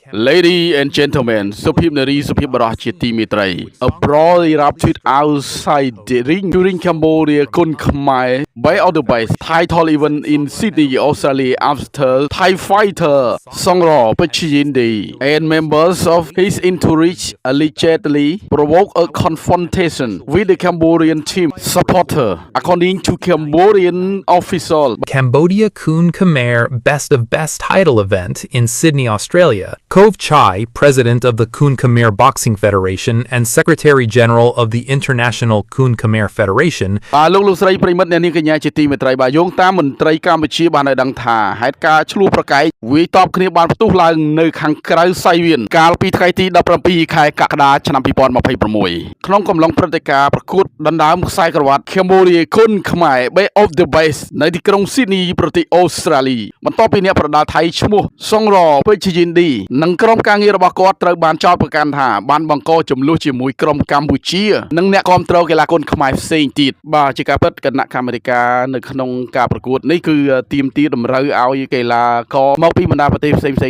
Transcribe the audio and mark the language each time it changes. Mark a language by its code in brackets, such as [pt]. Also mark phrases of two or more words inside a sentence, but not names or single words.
[en] Ladies and gentlemen, a brawl erupted outside the ring during Cambodia Kun Khmer by other base title even in Sydney, Australia after Thai fighter Songro Pachiyindi and members of his entourage allegedly provoked a confrontation with the Cambodian team supporter, according to Cambodian official. Cambodia Kun Khmer Best of Best title event in Sydney, Australia. Kov Chai, president of the Kun Khmer Boxing Federation and Secretary General of the International Kun Khmer Federation, [km] លោកលោកស្រីប្រិមិត្តអ្នកនាងកញ្ញាជាទីមេត្រីបាទយោងតាមមន្ត្រីកម្ពុជាបានឲ្យដឹងថាហេតុការណ៍ឆ្លោះប្រកែកវាយតបគ្នាបានផ្ទុះឡើងនៅខាងក្រៅសៃ វៀនកាលពីថ្ងៃទី17ខែកក្កដាឆ្នាំ2026ក្នុងកំឡុងព្រឹត្តិការណ៍ប្រកួតដណ្ដើមខ្សែក្រវ៉ាត់ Cambodia Kun Khmer Bay of the Base នៅទីក្រុង Sydney ប្រទេសអូស្ត្រាលីបន្ទាប់ពីអ្នកប្រដាល់ថៃឈ្មោះ Songro Pachiyindi និងក្រុមការងាររបស់គាត់ត្រូវបានចោទប្រកាន់ថាបានបង្កចំនួនជាមួយក្រុមកម្ពុជានិងអ្នកគាំទ្រកីឡាគុនខ្មែរផ្សេងទៀតបាទជាការពិតគណៈកម្មាធិការនៅក្នុងការប្រកួតនេះគឺទីមទីតម្រូវឲ្យកីឡាករមកពីបណ្ដាប្រទេសផ្សេងៗ